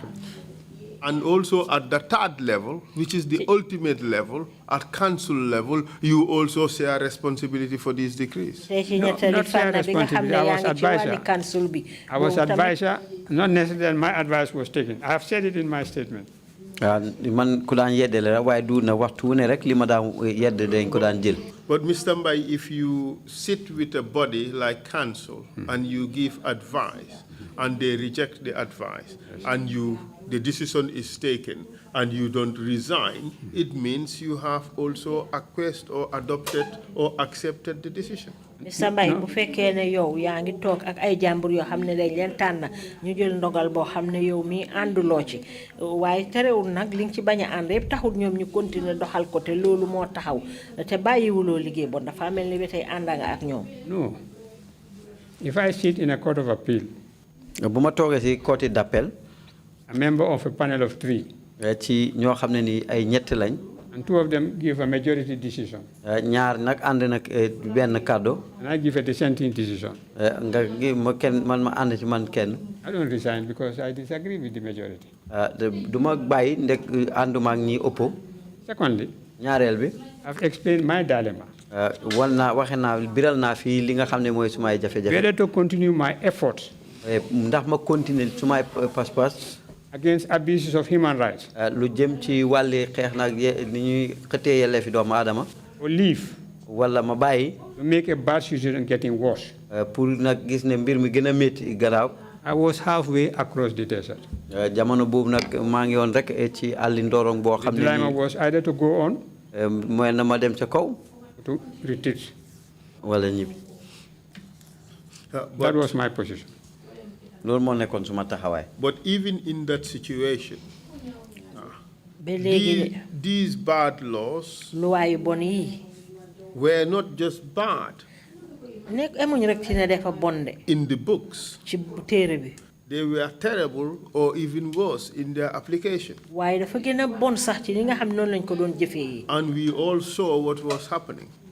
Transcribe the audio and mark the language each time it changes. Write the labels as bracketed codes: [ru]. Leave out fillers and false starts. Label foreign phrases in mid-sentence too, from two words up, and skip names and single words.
[en] And also at the third level, which is the ultimate level, at council level, you also share responsibility for these decrees. Not share responsibility. I was advisor. I was advisor, not necessarily my advice was taken. I have said it in my statement. [wo] Man ku daan yedde la waaye du na waxtu ne rek li ma daan yedde dañ ko daan jël. [en] But Mr. Mbai, if you sit with a body like council and you give advice and they reject the advice and the decision is taken and you don't resign, it means you have also acquiesced or adopted or accepted the decision. Mr. [wo] Mbaye bu fekkee ne yow yaa ngi toog ak ay jàmbur yoo xam ne dañ leen tànn ñu jël ndogal boo xam ne yow mii ànduloo ci waaye terewul nag li nga ci bañ a ànd yëpp taxul ñoom ñu continuer doxal ko te loolu moo taxaw te bàyyiwuloo liggéey bon dafa mel ni ba tey ànd nga ak ñoom. [en] No. If I sit in a court of appeal, [wo] bu ma toogee ci [fr] court d'appel, [en] a member of a panel of 3, [wo] ci ñoo xam ne ni ay ñett lañ, [en] and 2 of them give a majority decision, [wo] ñaar nag ànd nag benn kàddu, [en] and I give a dissenting decision, [wo] nga gi ma kenn man ma ànd ci man kenn, [en] I don't resign because I disagree with the majority. [wo] du ma bàyyi ndek ànduma ak ñi ëpp. [en] Secondly, [wo] ñaareel bi, [en] I've explained my dilemma. [wo] wal naa waxe naa biral naa fii li nga xam ne mooy sumay jafe-jafe. [en] Whether to continue my efforts [wo] ndax ma continuer sumay pas-pas [en] against abuses of human rights, [wo] lu jëm ci wàlli xeex nag ni ñuy xëtee yelleefi doomu aadama, [en] or leave [wo] wala ma bàyyi [en] to make a bad situation getting worse. [wo] pour nag gis ne mbir mi gën a métti garaaw. [en] I was halfway across the desert. [wo] jamono boobu nag maa ngi woon rek ci àlli ndorong boo xam [en] The [wo] ne [en] dilemma was either to go on, [wo] mooy na ma dem ca kaw [en] to retreat. [wo] wala ñibbi. [en] That was my position. [wo] loolu moo nekkoon suma taxawaay. [en] But even in that situation, [wo] ba léegi [en] these bad laws [wo] luwaa yu bon yi [en] were not just bad in the books, they were terrible or even worse in their application. And we all saw what was happening.